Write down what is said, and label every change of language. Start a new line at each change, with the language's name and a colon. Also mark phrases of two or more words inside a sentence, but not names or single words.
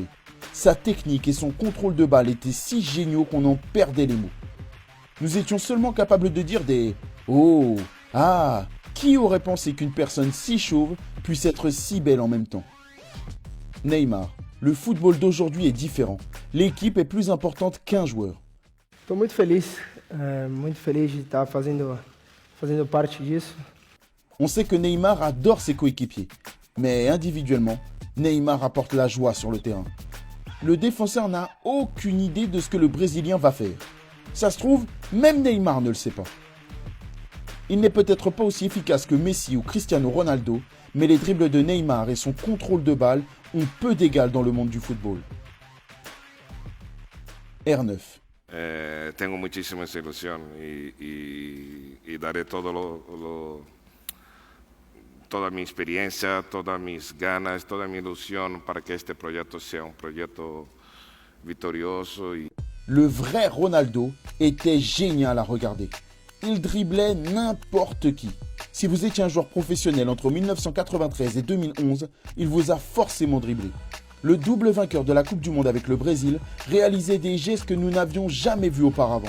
French: Sa technique et son contrôle de balle étaient si géniaux qu'on en perdait les mots. Nous étions seulement capables de dire des « Oh, ah !» Qui aurait pensé qu'une personne si chauve puisse être si belle en même temps? Neymar. Le football d'aujourd'hui est différent. L'équipe est plus importante qu'un joueur.
Portuguese: Estou muito feliz de estar fazendo parte disso.
French: On sait que Neymar adore ses coéquipiers, mais individuellement, Neymar apporte la joie sur le terrain. Le défenseur n'a aucune idée de ce que le Brésilien va faire. Ça se trouve, même Neymar ne le sait pas. Il n'est peut-être pas aussi efficace que Messi ou Cristiano Ronaldo, mais les dribbles de Neymar et son contrôle de balle ont peu d'égal dans le monde du football. R9.
Spanish: Tengo muchísimas ilusión y daré toda mi experiencia, todas mis ganas, toda mi ilusión para que este proyecto sea un proyecto victorioso.
French: Le vrai Ronaldo était génial à regarder. Il driblait n'importe qui. Si vous étiez un joueur professionnel entre 1993 et 2011, il vous a forcément dribblé. Le double vainqueur de la Coupe du Monde avec le Brésil réalisait des gestes que nous n'avions jamais vus auparavant.